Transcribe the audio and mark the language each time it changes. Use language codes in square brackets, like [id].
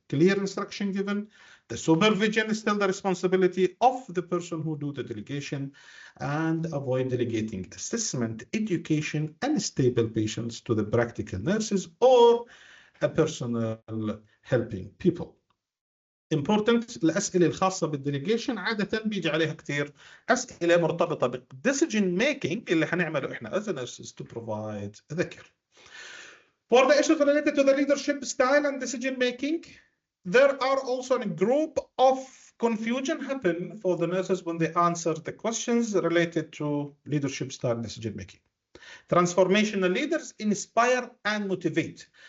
[en] Clear instruction given. The supervision is still the responsibility of the person who do the delegation, and avoid delegating assessment, education, and stable patients to the practical nurses or a personal helping people. [ar] important الأسئلة الخاصة بالديليجيشن عادة بيجي عليها كثير أسئلة مرتبطة بالديسيجن ميكينج اللي هنعمله إحنا [en] as a nurses to provide the care. For the issues related to the leadership style and decision making, there are also a group of confusion happen for the nurses when they answer the questions related to leadership style and decision making. Transformational leaders inspire and motivate.